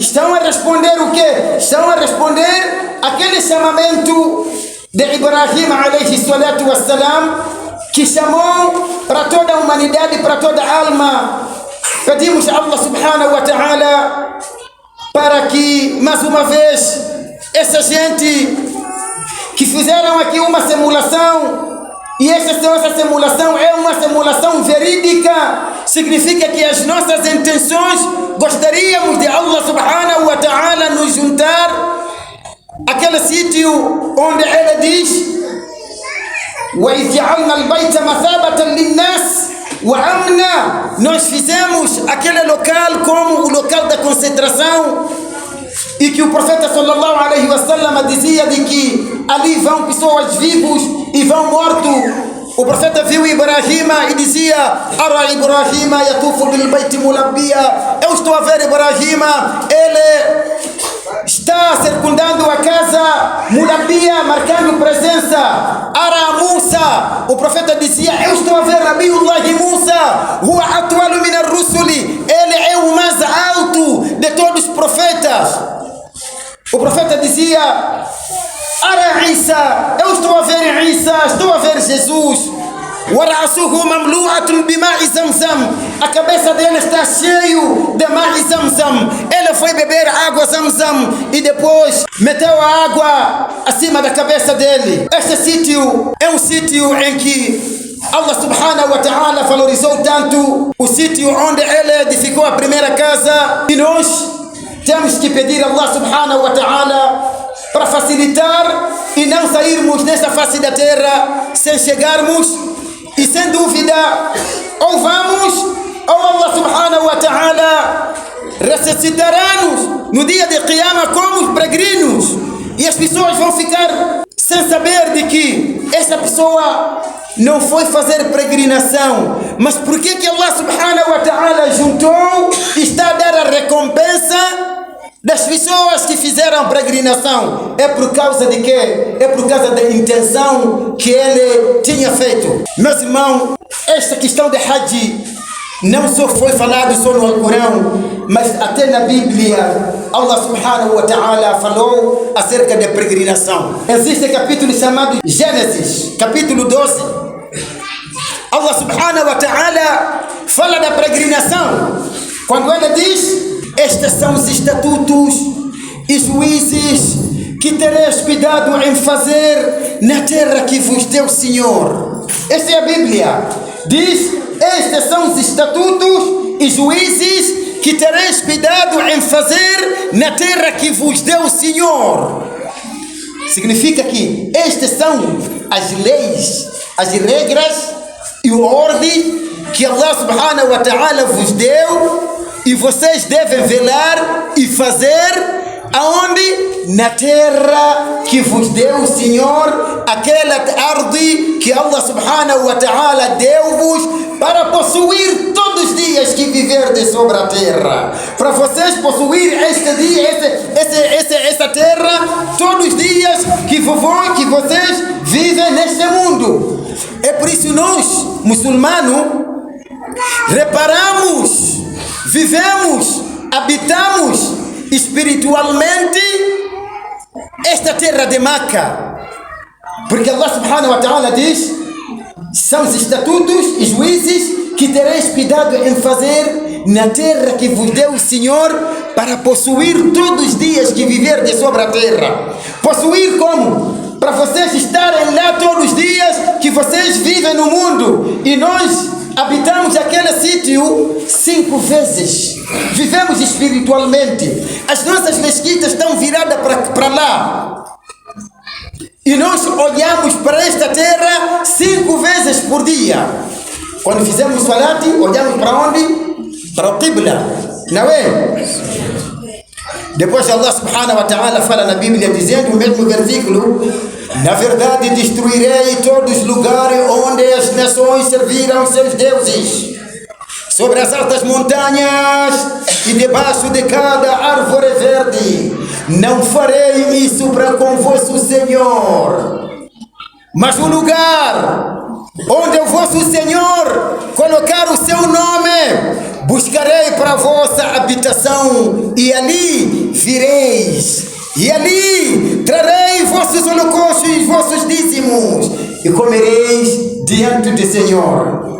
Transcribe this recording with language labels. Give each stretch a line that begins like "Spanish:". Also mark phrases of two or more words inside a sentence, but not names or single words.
Portuguese: Estão a responder o quê? Estão a responder aquele chamamento de Ibrahim
Arabic: عليه الصلاة والسلام,
Portuguese: que chamou para toda a humanidade, para toda a alma. Pedimos a Allah
Arabic: سبحانه وتعالى
Portuguese: para que, mais uma vez, essa gente que fizeram aqui uma simulação E essa simulação é uma simulação verídica. Significa que as nossas intenções, gostaríamos de Allah
Arabic: سبحانه وتعالى
Portuguese: nos juntar aquele sítio onde ele diz:
Arabic: وَإِذْ جَعَلْنَا الْبَيْتَ مَثَابَةً لِلنَّاسِ وَأَمْنًا.
Portuguese: Nós fizemos aquele local como o local da concentração, e que o profeta
Arabic: صلى الله عليه وسلم
Portuguese: dizia de que ali vão pessoas vivos e vão mortos. O profeta viu Ibrahima e dizia:
Arabic: أرى إبراهيم يطوف بالبيت ملبيا.
Portuguese: Eu estou a ver Ibrahima, ele está circundando a casa mulabbiya, marcando presença. Ara Musa, o profeta dizia: eu estou a ver Nabiullah Musa,
Arabic: هو أطول من الرسل,
Portuguese: ele é o mais alto de todos os profetas. O profeta dizia: Ara Isa, eu estou a ver Isa, estou a ver Jesus.
Arabic: ورأسه مملوء بماء زمزم,
Portuguese: a cabeça dele está cheio de
Arabic: ماء زمزم.
Portuguese: Ele foi beber água zamzam e depois meteu a água acima da cabeça dele. Este sítio é um sítio em que Allah
Arabic: سبحانه وتعالى
Portuguese: valorizou tanto, o sítio onde ele edificou a primeira casa. E nós temos que pedir a Allah
Arabic: سبحانه وتعالى
Portuguese: para facilitar e não sairmos nessa face da terra sem chegarmos. E sem dúvida, ou vamos, ou Allah
Arabic: سبحانه وتعالى
Portuguese: ressuscitará-nos no dia de Qiyamah como os peregrinos. E as pessoas vão ficar sem saber de que essa pessoa não foi fazer peregrinação. Mas por que Allah
Arabic: سبحانه وتعالى
Portuguese: juntou e está a dar a recompensa das pessoas que fizeram peregrinação? É por causa de quê? É por causa da intenção que ele tinha feito. Meus irmãos, esta questão de Hajj não só foi falado só no Alcorão, mas até na Bíblia Allah
Arabic: سبحانه وتعالى
Portuguese: falou acerca da peregrinação. Existe um capítulo chamado Gênesis, capítulo 12. Allah
Arabic: سبحانه وتعالى
Portuguese: fala da peregrinação, quando ele diz: estes são os estatutos e juízes que tereis cuidado em fazer na terra que vos deu o Senhor. Esta é a Bíblia. Diz: estes são os estatutos e juízes que tereis cuidado em fazer na terra que vos deu o Senhor. Significa que estas são as leis, as regras e a ordem que Allah
Arabic: سبحانه وتعالى
Portuguese: vos deu, e vocês devem velar e fazer aonde? Na terra que vos deu o Senhor, aquela arte que Allah
Arabic: سبحانه وتعالى
Portuguese: deu-vos para possuir todos os dias que viverdes sobre a terra. Para vocês possuir este dia, essa terra, todos os dias que vocês vivem neste mundo. É por isso nós, muçulmanos, reparamos, vivemos, habitamos espiritualmente esta terra de Meca, porque Allah
Arabic: سبحانه وتعالى
Portuguese: diz: são os estatutos e juízes que tereis cuidado em fazer na terra que vos deu o Senhor para possuir todos os dias que viverdes sobre a terra. Possuir como? Para vocês estarem lá todos os dias que vocês vivem no mundo. E nós habitamos aquele sítio 5 vezes. Vivemos espiritualmente. As nossas mesquitas estão viradas para lá. E nós olhamos para esta terra 5 vezes por dia. Quando fizemos salat, olhamos para onde? Para o Qibla. Não é? Depois Allah
Arabic: سبحانه وتعالى
Portuguese: fala na Bíblia, dizendo o mesmo versículo: na verdade destruirei todos os lugares onde as nações serviram seus deuses, sobre as altas montanhas e debaixo de cada árvore verde. Não farei isso para com vosso Senhor, mas o lugar onde o vosso Senhor colocar o seu nome, buscarei para a vossa habitação, e ali vireis, e ali trarei vossos holocaustos e vossos dízimos, e comereis diante do Senhor.